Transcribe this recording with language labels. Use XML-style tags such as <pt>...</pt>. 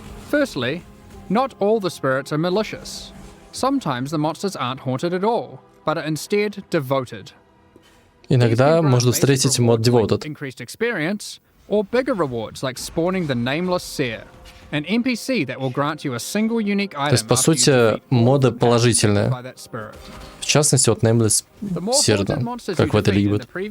<en>Firstly, not all the spirits are malicious. Sometimes the monsters aren't haunted at all, but are instead devoted.</en> <ru>Иногда можно встретить мод Devoted.</ru> <en>Increased experience, or bigger rewards like spawning the nameless seer, an NPC that will grant you a single unique item.</en> <ru>То есть, по сути, моды положительные. В частности, вот Nameless Seer, как в этой лиге будет.</ru>